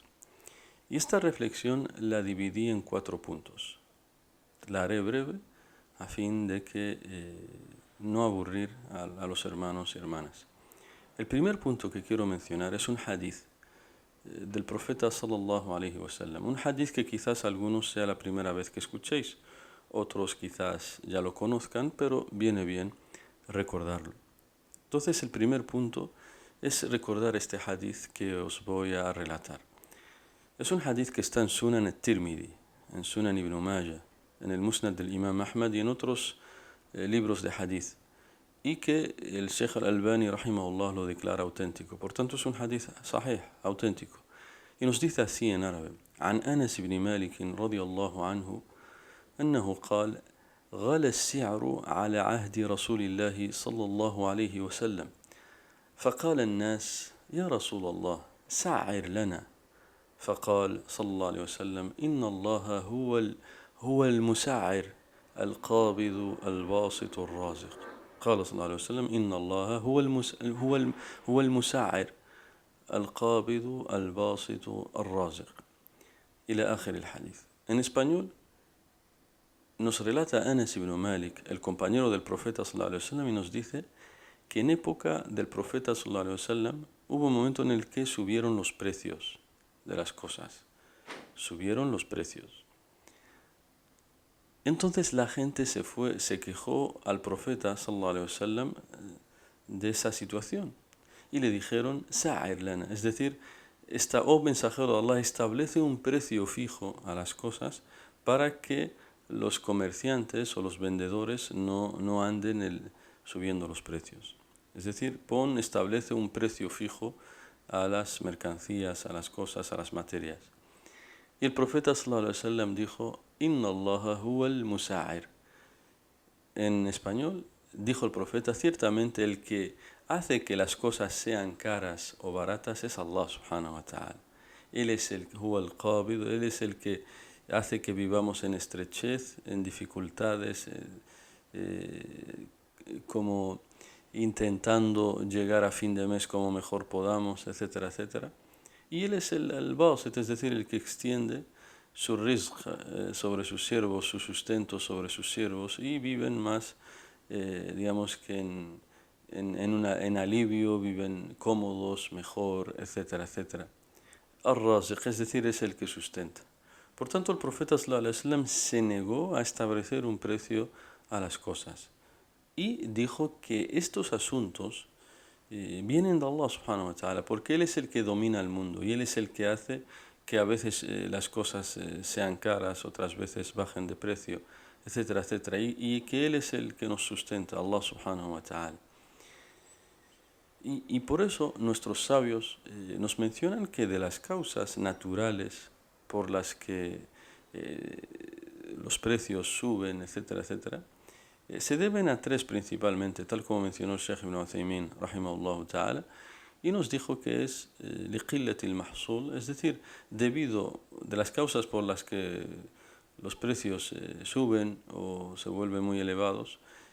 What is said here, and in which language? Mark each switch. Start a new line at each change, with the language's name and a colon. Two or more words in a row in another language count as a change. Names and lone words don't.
Spanish: Y esta reflexión la dividí en 4 puntos. La haré breve a fin de que no aburrir a los hermanos y hermanas. El primer punto que quiero mencionar es un hadith del profeta
Arabic: صلى الله عليه وسلم,
Spanish: un hadith que quizás algunos sea la primera vez que escuchéis, otros quizás ya lo conozcan, pero viene bien recordarlo. Entonces el primer punto es recordar este hadith que os voy a relatar. Es un hadith que está en Sunan al-Tirmidhi, en Sunan ibn Majah, en el Musnad del Imam Ahmad y en otros libros de hadith, y que el Sheikh al-Albani rahimahullah lo declara auténtico. Por tanto es un hadith sahih, auténtico. Y nos dice así en árabe:
Arabic: عن أنس بن مالك رضي الله عنه أنه قال: غلى السعر على عهد رسول الله صلى الله عليه وسلم فقال الناس: يا رسول الله سعر لنا. فقال صلى الله عليه وسلم: إن الله هو المسعر القابض الباسط الرازق. قال صلى الله عليه وسلم: إن الله هو المسعر القابض الباسط الرازق. إلى آخر الحديث.
Spanish: En español nos relata Anas ibn Malik, el compañero del profeta
Arabic: صلى الله عليه وسلم,
Spanish: y nos dice que en época del profeta
Arabic: صلى الله عليه وسلم
Spanish: hubo un momento en el que subieron los precios de las cosas. Subieron los precios. Entonces la gente se quejó al profeta
Arabic: صلى الله عليه وسلم
Spanish: de esa situación y le dijeron:
Arabic: سعر لنا,
Spanish: es decir, oh mensajero de Allah, establece un precio fijo a las cosas para que los comerciantes o los vendedores no anden subiendo los precios. Es decir, establece un precio fijo a las mercancías, a las cosas, a las materias. Y el profeta
Arabic: صلى الله عليه وسلم
Spanish: dijo:
Arabic: إن الله هو المسعر.
Spanish: En español dijo el profeta: ciertamente el que hace que las cosas sean caras o baratas es
Arabic: الله سبحانه وتعالى.
Spanish: Él es el
Arabic: هو القابض,
Spanish: él es el que hace que vivamos en estrechez, en dificultades, como intentando llegar a fin de mes como mejor podamos, etcétera, etcétera. Y él es el basit, es decir, el que extiende su rizq sobre sus siervos, su sustento sobre sus siervos, y viven más, digamos que en alivio, viven cómodos, mejor, etcétera, etcétera. Ar-Raziq, es decir, es el que sustenta. Por tanto, el profeta
Arabic: صلى الله عليه وسلم
Spanish: se negó a establecer un precio a las cosas y dijo que estos asuntos vienen de
Arabic: الله سبحانه وتعالى,
Spanish: porque Él es el que domina el mundo y Él es el que hace que a veces las cosas sean caras, otras veces bajen de precio, etcétera, etcétera, y que Él es el que nos sustenta,
Arabic: الله سبحانه وتعالى.
Spanish: Y por eso nuestros sabios nos mencionan que de las causas naturales por las que los precios suben, etcétera, etcétera, se deben a 3 principalmente, tal como mencionó el Sheikh Ibn Uthaymin
Arabic: رحمه الله تعالى,
Spanish: y nos dijo que es
Arabic: لقلة المحصول,
Spanish: es decir, debido de las causas por las que los precios suben o se vuelven muy elevados,